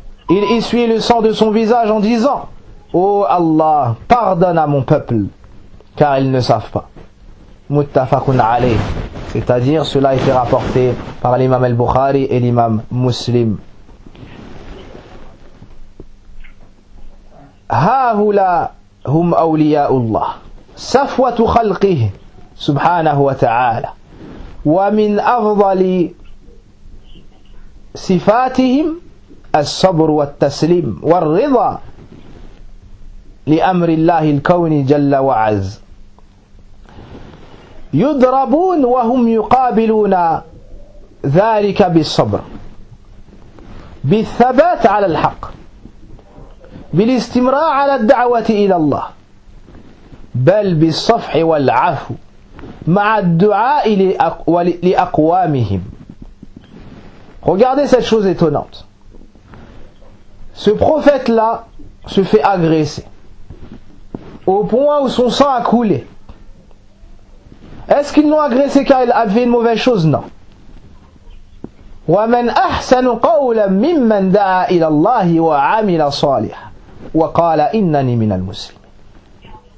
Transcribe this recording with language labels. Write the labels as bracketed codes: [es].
[fr] Il essuyait le sang de son visage en disant: « Oh Allah, pardonne à mon peuple, car ils ne savent pas. » Muttafaqun alayh. C'est-à-dire, cela a été rapporté par l'imam al-Bukhari et l'imam muslim. [ar] هؤلاء هم أولياء الله صفوة خلقه subhanahu wa ta'ala. Wa min afdali sifatihim as-sabr wa at-taslim wa ar-ridha li amri Allahi al-kawni jalla wa az. Yudrabun wa hum yuqabiluna dhalika bis-sabr. بالثبات على الحق بالاستمرار على الدعوة إلى الله بل بالصفح والعفو مع الدعاء لأقوامهم. [fr] Regardez cette chose étonnante. Ce prophète-là se fait agresser au point où son sang a coulé. Est-ce qu'ils l'ont agressé car il avait une mauvaise chose? Non. [ar] وَمَنْ أَحْسَنُ قَوْلًا مِمَّنْ دَعَى إِلَى اللَّهِ وَعَمِلَ صَالِحًا وَقَالَ إِنَّنِي مِنَ الْمُسْلِمِينَ.